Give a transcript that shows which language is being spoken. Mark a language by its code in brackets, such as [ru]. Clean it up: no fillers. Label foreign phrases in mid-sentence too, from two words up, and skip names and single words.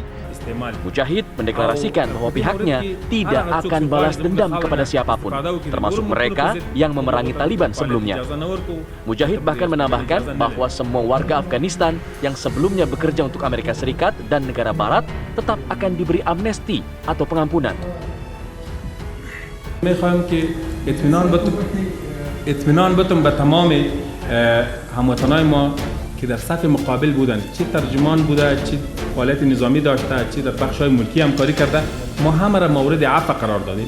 [id] Mujahid mendeklarasikan bahwa pihaknya tidak akan balas dendam kepada siapapun, termasuk mereka yang memerangi Taliban sebelumnya. Mujahid bahkan menambahkan bahwa semua warga Afghanistan yang sebelumnya bekerja untuk Amerika Serikat dan negara Barat tetap akan diberi amnesti atau pengampunan. [fa] اطمینان بتون به تمام هموطنای ما که در صف مقابل بودن، چه ترجمان بوده، چه فعالیت نظامی داشته، چه در بخش‌های ملکی همکاری کرده، ما همه را مورد عفو قرار دادیم.